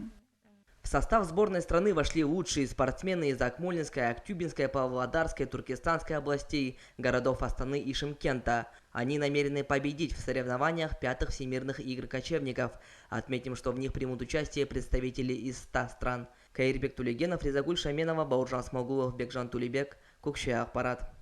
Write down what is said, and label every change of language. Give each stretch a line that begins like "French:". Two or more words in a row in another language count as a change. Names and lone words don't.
Russian: В состав сборной страны вошли лучшие спортсмены из Акмолинской, Актюбинской, Павлодарской, Туркестанской областей, городов Астаны и Шымкента. Они намерены победить в соревнованиях пятых всемирных игр кочевников. Отметим, что в них примут участие представители из 100 стран. Каирбек Тулегенов, Резагуль Шаменова, Бауржан Смогулов, Бекжан Тулебек, Кукши Ахпарат.